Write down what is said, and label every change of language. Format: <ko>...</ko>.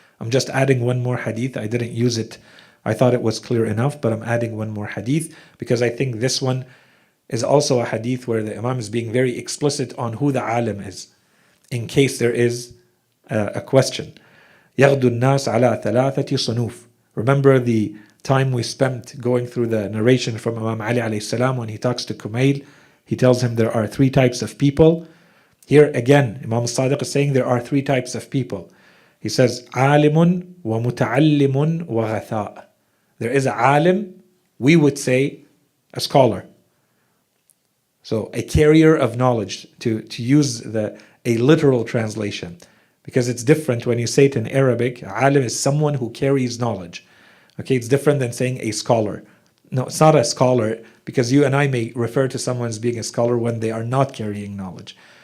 <en>I'm just adding one more hadith. I didn't use it. I thought it was clear enough, but I'm adding one more hadith because I think this one is also a hadith where the Imam is being very explicit on who the alim is, in case there is a question.</en> <ar>يَغْدُ النَّاسِ عَلَى ثَلَاثَةِ صُنُوفٍ.</ar> <en>Remember the time we spent going through the narration from Imam Ali alayhi salam when he talks to Kumail, he tells him there are three types of people. Here again, Imam Sadiq is saying there are three types of people. He says,</en> <ar>عَالِمٌ وَمُتَعَلِّمٌ وَغَثَاءٌ.</ar> <en>There is a alim, we would say a scholar. So a carrier of knowledge, to use a literal translation. Because it's different when you say it in Arabic, alim is someone who carries knowledge. Okay, it's different than saying a scholar. No, it's not a scholar, because you and I may refer to someone as being a scholar when they are not carrying knowledge.</en>